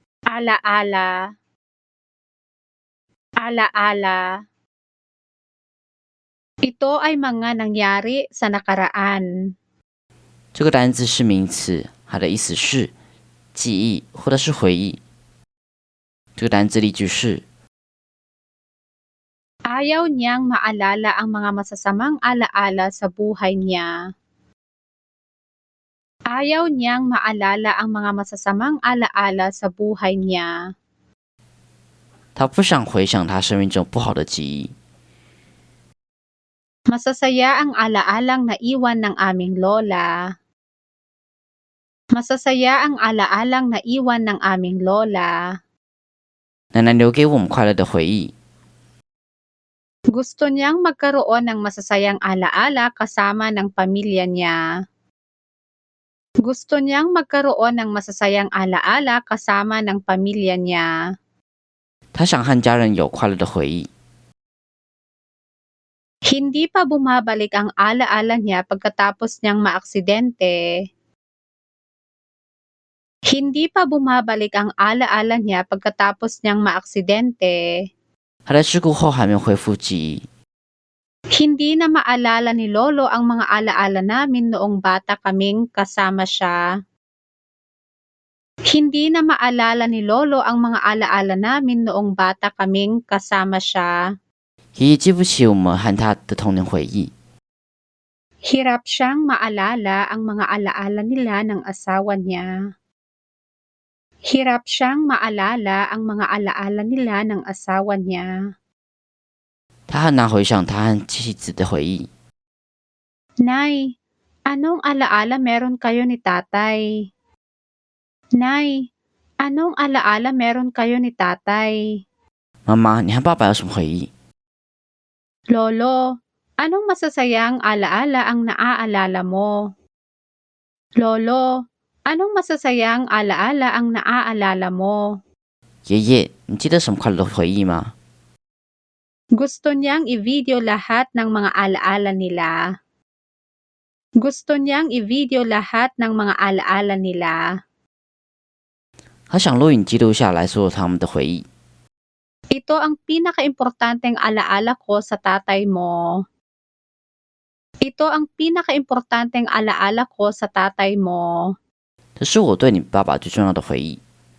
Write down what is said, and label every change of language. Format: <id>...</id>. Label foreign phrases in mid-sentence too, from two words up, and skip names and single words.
<tl>Alaala, alaala. Ito ay mga nangyari sa nakaraan.</tl> <zh>这个单字是名词，它的意思是记忆或者是回忆。这个单字例句是</zh> <tl>Ayaw niyang maalala ang mga masasamang alaala sa buhay niya. Ayaw niyang maalala ang mga masasamang alaala sa buhay niya.</tl> <zh>他不想回想他生命中不好的记忆。</zh> <tl>Masasaya ang alaalang naiwan ng aming lola. Masasaya ang alaalang naiwan ng aming lola.</tl> <zh>奶奶留给我们快乐的回忆。</zh> <tl>Gusto niyang magkaroon ng masasayang alaala kasama ng pamilya niya. Gusto niyang magkaroon ng masasayang alaala kasama ng pamilya niya.</tl> <zh>他想和家人有快乐的回忆。</zh> <tl>Hindi pa bumabalik ang alaala niya pagkatapos niyang maaksidente. Hindi pa bumabalik ang alaala niya pagkatapos niyang maaksidente.</tl> <zh>他在事故后还没有恢复记忆。</zh> <tl>Hindi na maalala ni Lolo ang mga alaala namin noong bata kaming kasama siya. Hindi na maalala ni Lolo ang mga alaala namin noong bata kaming kasama siya.</tl> <zh>爷爷记不起我们和他的童年回忆。</zh> <tl>Hirap siyang maalala ang mga alaala nila ng asawa niya. Hirap siyang maalala ang mga alaala nila ng asawa niya.</tl> <zh>他很难回想他和妻子的回忆。</zh> <tl>Nay, anong alaala meron kayo ni tatay? Nay, anong alaala meron kayo ni tatay?</tl> <zh>妈妈，你和爸爸有什么回忆？</zh> <tl>Lolo, anong masasayang alaala ang naaalala mo? Lolo, anong masasayang alaala ang naaalala mo?</tl> <zh>爷爷，你记得什么快乐的回忆吗？</zh> <tl>Gusto niyang i-video lahat ng mga alaala nila. Gusto niyang i-video lahat ng mga alaala nila.</tl> <zh>他想录影记录下来所有他们的回忆。</zh> <tl>Ito ang pinakaimportanteng alaala ko sa tatay mo. Ito ang pinakaimportanteng alaala ko sa tatay mo.</tl> <zh>这是我对你爸爸最重要的回忆。</zh>